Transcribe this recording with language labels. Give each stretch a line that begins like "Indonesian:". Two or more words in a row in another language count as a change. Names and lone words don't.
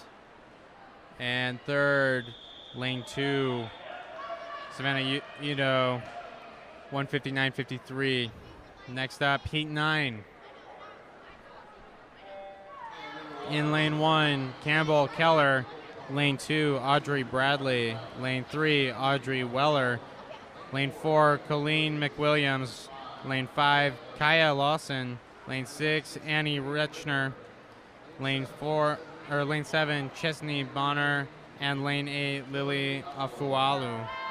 English: And third, lane 2, Savannah Udo 159.53. Next up, heat 9. In lane 1, Campbell Keller. Lane 2, Audrey Bradley. Lane 3, Audrey Weller. Lane 4, Colleen McWilliams. Lane 5, Kaya Lawson. Lane 6, Annie Retchner. Lane 7, Chesney Bonner. And lane 8, Lily Afualu.